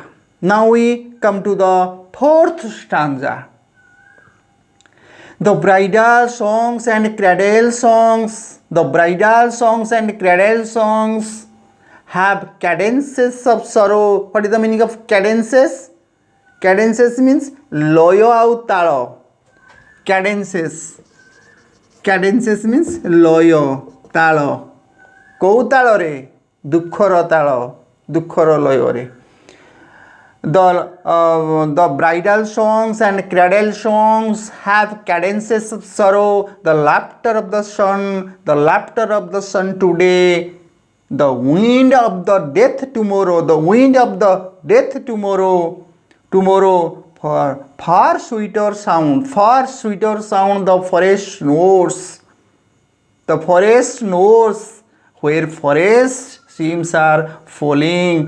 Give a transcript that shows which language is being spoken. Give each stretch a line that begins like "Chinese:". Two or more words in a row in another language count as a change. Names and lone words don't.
English: Now we come to the fourth stanza. The bridal songs and cradle songs. The bridal songs and cradle songs have cadences of sorrow. What is the meaning of cadences? Cadences means
Assamese: লয় আৰু তাল.
English: Cadences means
Assamese: লয় তাল. কোন তাল ৰে? দুখৰ তাল. দুখৰ লয় ৰে.
English: The bridal songs and cradle songs have cadences of sorrow. The laughter of the sun today, the wind of the death tomorrow, tomorrow for far sweeter sound, the forest knows where forest streams are falling.